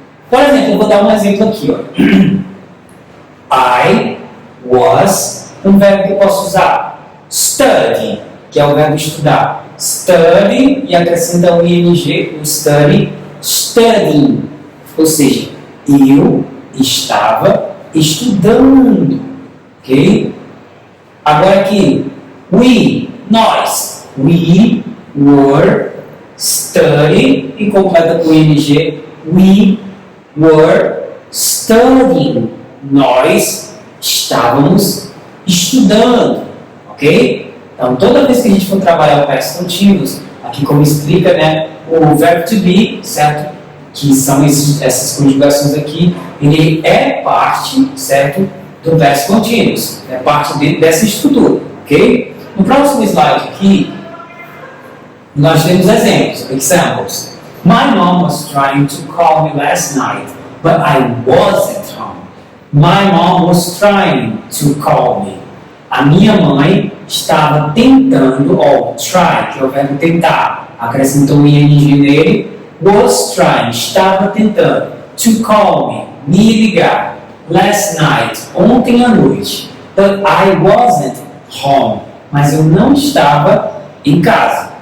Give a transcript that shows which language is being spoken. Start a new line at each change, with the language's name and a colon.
Portuguese: Por exemplo, eu vou dar um exemplo aqui, ó. I was, um verbo que eu posso usar, study, que é o verbo estudar. Study, e acrescenta o ing, o study, studying. Ou seja, eu estava estudando, ok? Agora aqui, nós,
English: we were studying,
Portuguese: e completa com o ing, we were studying. Nós Estávamos estudando, ok? Então, toda vez que a gente for trabalhar o past continuous, aqui como explica, né, o verbo to be, certo? Que são essas conjugações aqui, ele é parte, certo? Do past continuous, é parte dessa estrutura, ok? No próximo slide aqui, nós temos exemplos, examples.
English: My mom was trying to call me last night, but I wasn't home. My mom was trying to call me.
Portuguese: A minha mãe estava tentando, try, que é o verbo tentar, acrescentou um ing nele,
English: was trying,
Portuguese: estava tentando,
English: to call me
Portuguese: ligar,
English: last night,
Portuguese: ontem à noite,
English: but I wasn't home,
Portuguese: mas eu não estava em casa.